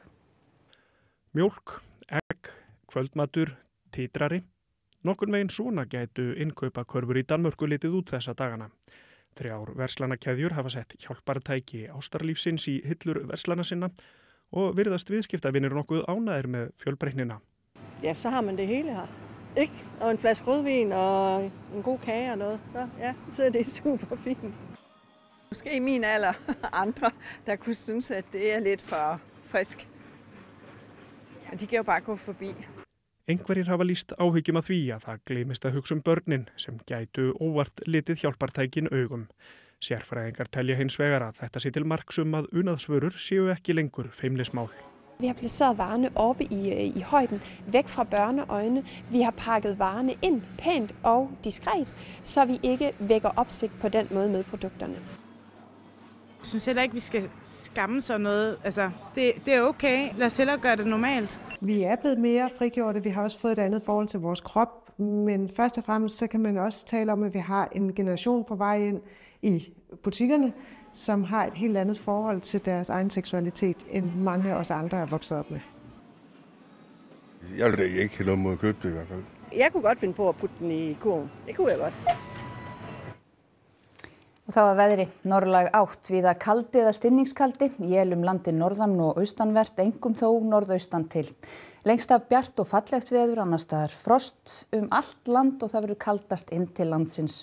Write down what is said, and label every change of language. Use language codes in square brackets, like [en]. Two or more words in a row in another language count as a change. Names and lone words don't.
[is] Mjólk, egg, kvöldmatur, titrari. Nokkurn veginn svona gætu innkaupakörfur í Danmörku litið út þessa dagana. 3 verslanakeðjur hafa sett hjálpartæki ástarlífsins í hillur verslana sinna og virðast viðskiptavinir nokkuð ánægðir með fjölbreytnina. [da] Ja, så har man det hele her. Ikke? Og en flaske rødvin og en god kage og noget. Så er det super fint. Måske i min alder andre, der kunne synes, at det er lidt for frisk. Men de kan jo bare gå forbi. [is] Einhverjir hafa lýst áhyggjum að því að það gleymist að hugsa börnin sem gætu óvart litið hjálpartækin augum. Sérfræðingar telja hins vegar að þetta sé til marks að unaðsvörur séu ekki lengur feimnismál. [da] Vi har placeret varerne oppe i højden, væk fra børneøjne. Vi har pakket varerne ind pænt og diskret, så vi ikke vækker opsigt på den måde med produkterne. Jeg synes heller ikke, vi skal skamme sådan noget. Altså, det er okay. Lad os hellere gøre det normalt. Vi er blevet mere frigjorte. Vi har også fået et andet forhold til vores krop. Men først og fremmest så kan man også tale om, at vi har en generation på vej ind i butikkerne, som har et helt andet forhold til deres egen seksualitet, end mange af os andre er vokset op med. Jeg vil da ikke have noget mod at købe det i hvert fald. Jeg kunne godt finde på at putte den i kurven. Det kunne jeg godt. [is] Og þá að veðri, norðlæg átt víða kaldi eða stinningskaldi, él landið norðan og austanvert, engum þó norðaustan til. Lengst af bjart og fallegt veður, annars staðar frost allt land og það verður kaldast inn til landsins.